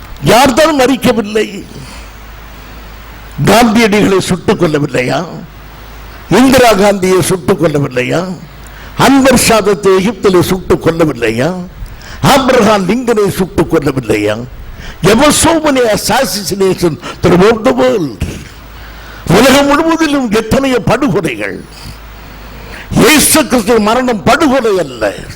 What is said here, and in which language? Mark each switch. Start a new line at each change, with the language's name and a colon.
Tamil: யார்தான் மறிக்கவில்லை? காந்தியடிகளை சுட்டுக் கொல்லவில்லையா? இந்திரா காந்தியை சுட்டுக் கொல்லவில்லையா? அன்வர் சாதத்தை எகிப்திலே சுட்டுக் கொல்லவில்லையா? ஆப்ரஹாம் லிங்கனை சுட்டுக் கொல்லவில்லையா?
English: Ever so many assassinations throughout the world.
Tamil: உலகம் முழுவதிலும் எத்தனைய படுகொலைகள். இயேசு கிறிஸ்து மரணம் படுகொலை அல்ல.